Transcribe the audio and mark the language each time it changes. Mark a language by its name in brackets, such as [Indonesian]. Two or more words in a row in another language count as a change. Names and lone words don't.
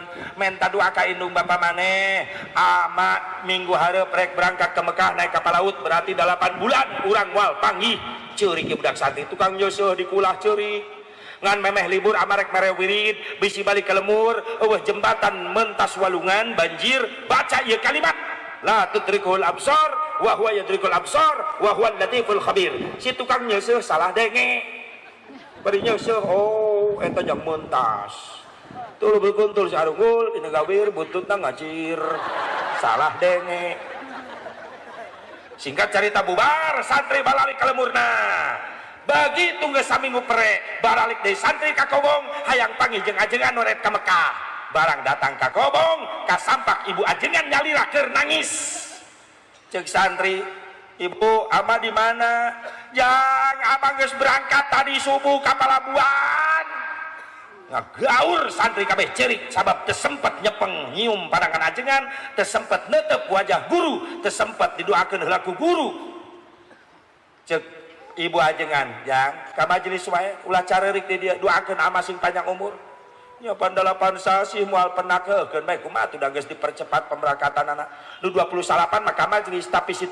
[Sundanese] menta doa ka indung bapa maneh ama minggu hareup rek [Indonesian] berangkat ke Mekah naik kapal laut [Sundanese] berarti 8 bulan urang moal panggih ceurik budak santri tukang nyeusuh di kulah ceurik ngan memeh libur amarek mere wirid bisi balik ke lemur eueuh jembatan mentas walungan banjir baca ieu kalimat [Arabic] لا تدركه الأبصار وهو يدرك الأبصار وهو اللطيف الخبير. [Sundanese] Si tukang nyeusuh salah denge bari nyeusuh oh eta jang mentas tuluy berkuntul sarunggul dina gawir buntutna ngacir salah denge. Singkat cerita bubar santri balalik ka lemurna begitu geus saminggu pere baralik deui santri ka Kobong hayang panggih jeung ajengan noret ka Mekah barang datang ka Kobong ka sampak ibu ajengan nyalira keur nangis cek santri ibu ama [Indonesian] di mana [Sundanese] yang abang geus berangkat tadi subuh ka Palabuhan ngagaur santri kabeh cerik sabab teu sempet nyepeng nyium pandangan ajengan teu sempet neuteup wajah guru teu sempet didoakeun heula ku guru cek ibu ajengan yang ka majelis wae ulah careurik di dia doakeun ama sing panjang umur nya pan 8 sasih moal penakeun bae kumaha tuh da geus dipercepat pemberangkatan anak nu 29 maka majelis tapi si